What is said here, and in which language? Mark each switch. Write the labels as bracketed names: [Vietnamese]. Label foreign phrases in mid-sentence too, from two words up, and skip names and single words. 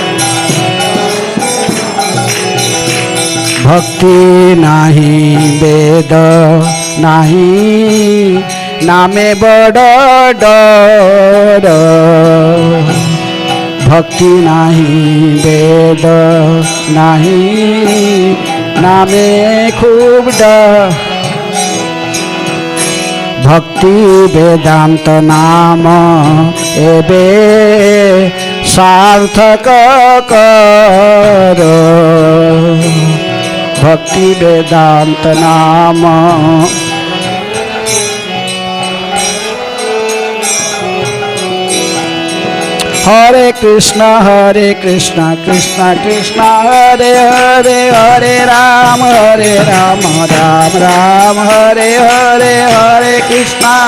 [Bangla] ভক্তি নাহি বেদ নাহি নামে বড় ডর ভক্তি নাহি বেদ নাহি নামে খুব ডর ভক্তি বেদান্ত নাম এবে সার্থক কর [Sanskrit] भक्ति वेदांत नाम हरे कृष्ण कृष्ण कृष्ण हरे हरे हरे राम राम राम हरे हरे हरे कृष्ण